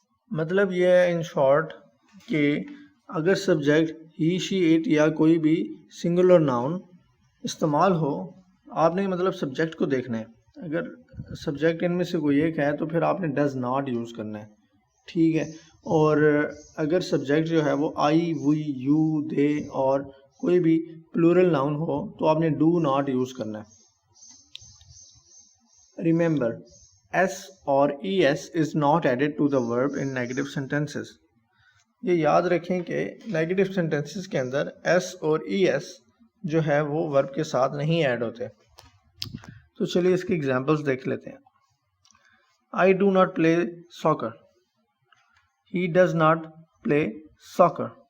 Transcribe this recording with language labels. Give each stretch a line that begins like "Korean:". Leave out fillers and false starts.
Urdu: مطلب یہ ہے ان شارٹ کہ اگر سبجیکٹ ہی، شی، اٹ یا کوئی بھی سنگولر ناؤن استعمال ہو، آپ نے مطلب سبجیکٹ کو دیکھنا ہے. اگر سبجیکٹ ان میں سے کوئی ایک ہے تو پھر آپ نے ڈز ناٹ یوز کرنا ہے. ٹھیک ہے، اور اگر سبجیکٹ جو ہے وہ آئی، وی، یو، دے اور کوئی بھی پلورل ناؤن ہو تو آپ نے ڈو ناٹ یوز کرنا ہے.
English: Remember, s or es is not added to the verb in negative sentences.
Urdu: یہ یاد رکھیں کہ نیگیٹو سینٹینسز کے اندر ایس اور ای ایس جو ہے وہ ورب کے ساتھ نہیں ایڈ ہوتے. تو چلیے اس کی ایگزامپلس دیکھ لیتے ہیں.
English: I do not play soccer. He does not play soccer.